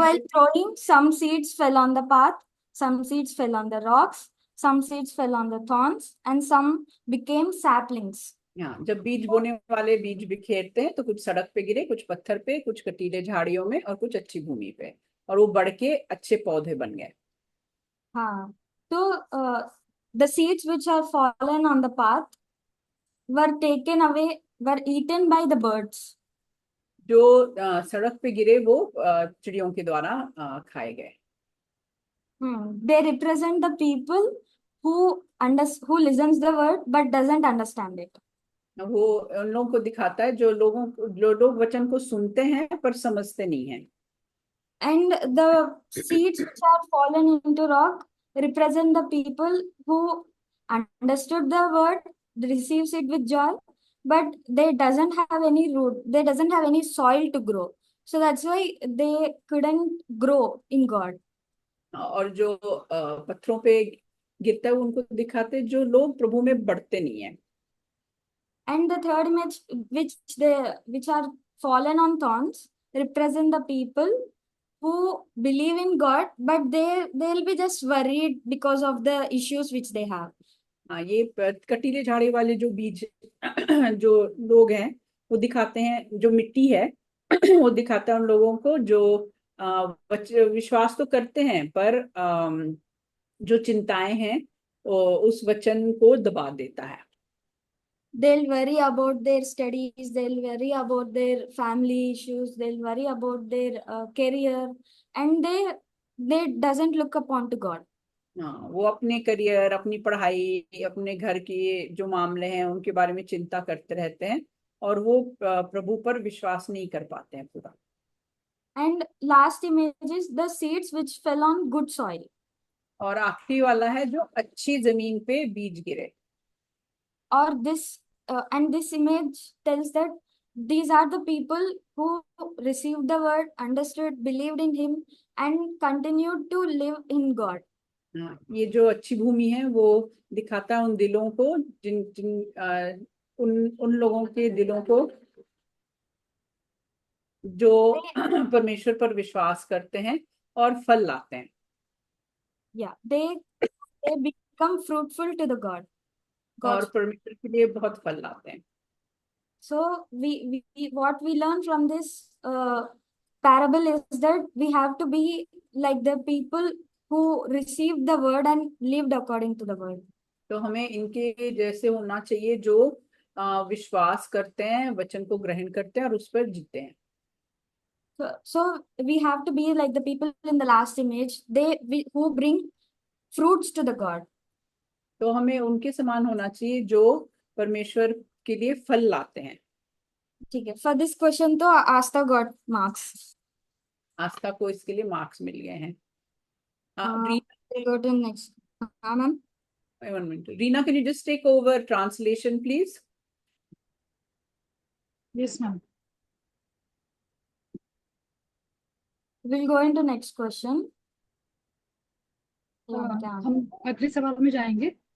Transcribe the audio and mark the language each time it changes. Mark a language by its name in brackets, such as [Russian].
[English] while throwing, some seeds fell on the path, some seeds fell on the rocks, some seeds fell on the thorns, and some became saplings. [Hindi] हाँ, जब बीज बोने वाले बीज बिखेरते हैं तो कुछ सड़क पे गिरे, कुछ पत्थर पे, कुछ कटीले झाड़ियों में और कुछ अच्छी भूमि पे, और वो बढ़ के अच्छे पौधे बन गए। हाँ. [English] So the seeds which have fallen on the path were taken away, were eaten by the birds. [Hindi] जो सड़क पे गिरे वो चिड़ियों के द्वारा खाए गए। [English] They represent the people who listens the word but doesn't understand it. [Hindi] वो उन लोगों को दिखाता है जो लोग वचन को सुनते हैं पर समझते नहीं हैं। [English] And the seeds which are fallen into rock represent the people who understood the word, receives it with joy, but they doesn't have any root, they doesn't have any soil to grow. So that's why they couldn't grow in God. [Hindi] और जो पत्थरों पे गिरता है उनको दिखाते हैं जो लोग प्रभु में बढ़ते नहीं है। [English] And the third image, which are fallen on thorns, represent the people who believe in God, but they'll be just worried because of the issues which they have. [Hindi] हाँ, ये कटीले झाड़ी वाले जो बीज जो लोग हैं वो दिखाते हैं, जो मिट्टी है वो दिखाता है उन लोगों को जो विश्वास तो करते हैं पर जो चिंताएं हैं वो उस वचन को दबा देता है। [English] They'll worry about their studies, they'll worry about their family issues, they'll worry about their career, and they doesn't look upon to God. [Hindi] हाँ, वो अपने करियर, अपनी पढ़ाई, अपने घर के जो मामले हैं उनके बारे में चिंता करते रहते हैं और वो प्रभु पर विश्वास नहीं कर पाते हैं पूरा। [English] And last image is the seeds which fell on good soil. [Hindi] और आखिरी वाला है जो अच्छी जमीन पे बीज गिरे। [English] Or this image tells that these are the people who received the word, understood, believed in Him, and continued to live in God. [Hindi] हाँ, ये जो अच्छी भूमि है वो दिखाता है उन दिलों को जिन जिन उन उन लोगों के दिलों को जो परमेश्वर पर विश्वास करते हैं और फल लाते हैं। [English] Yeah, they become fruitful to the God. [Hindi] और [English] God's. [Hindi] परमेश्वर के लिए बहुत फल लाते हैं। [English] So what we learn from this parable is that we have to be like the people who received the word and lived according to the word. [Hindi] तो हमें इनके जैसे होना चाहिए जो विश्वास करते हैं, वचन को ग्रहण करते हैं और उस पर जीते हैं। [English] So we have to be like the people in the last image, who bring fruits to the God. [Hindi] तो हमें उनके समान होना चाहिए जो परमेश्वर के लिए फल लाते हैं। ठीक है, [English] for this question तो Aastha got marks. [Hindi] आस्था को इसके लिए मार्क्स मिल गए हैं। [English] We'll go to next. हाँ ma'am. 1 minute. Reena, can you just take over translation, please? Yes, ma'am. We'll go into next question. [Hindi] हम अगले सवाल में जाएंगे।